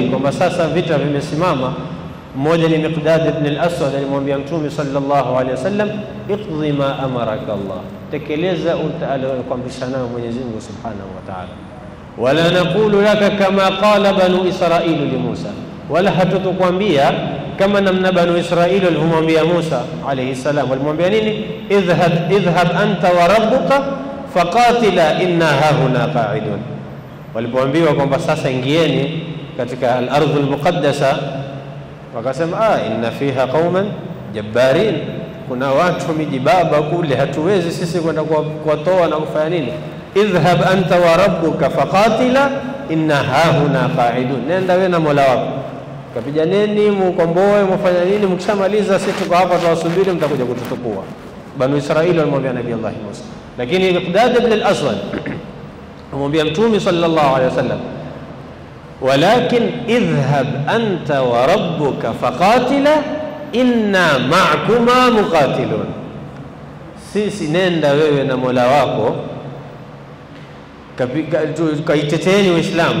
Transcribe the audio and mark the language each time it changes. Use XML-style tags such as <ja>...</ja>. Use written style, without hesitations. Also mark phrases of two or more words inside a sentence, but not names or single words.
<sw>kwamba sasa vita vimesimama, mmoja ni Miqdad ibn al-Aswad alimwambia Mtume</sw> <ar>صلى الله عليه وسلم, اقض ما أمرك الله,</ar> <sw>tekeleza utakayokuamrisha nayo Mwenyezi Mungu</sw> <ar>سبحانه وتعالى, ولا نقول لك كما قال بنو إسرائيل لموسى,</ar> <sw>wala hatutokuambia kama namna banu Israil walimwambia Musa</sw> <ar>عليه السلام.</ar> <sw>Walimwambia nini?</sw> <ar>اذهب أنت وربك فقاتلا إنا هاهنا قاعدون.</ar> <sw>Walipoambiwa kwamba sasa ingieni katika</sw> <ar>الأرض المقدسة,</ar> <sw>wakasema</sw> <ar>إن فيها قوما جبارين,</ar> <sw>kuna watu mijibaba kule, hatuwezi sisi kwenda kuwatoa na kufanya nini.</sw> <ar>اذهب أنت وربك فقاتلا إنا هاهنا قاعدون,</ar> <sw>nenda wewe na Mola wako kapijaneni, mukomboe, mfanya nini, mkishamaliza sisi tuko hapa tuwasubiri, mtakuja kututukua. Banu Israili walimwambia Nabii Allah Musa, lakini Miqdad ibn al-Aswad amwambia Mtume</sw> <ar>صلى الله عليه وسلم, ولكن اذهب أنت وربك فقاتلا إنا معكما مقاتلون,</ar> <sw>sisi nenda wewe na Mola wako kaiteteeni Uislamu.</sw>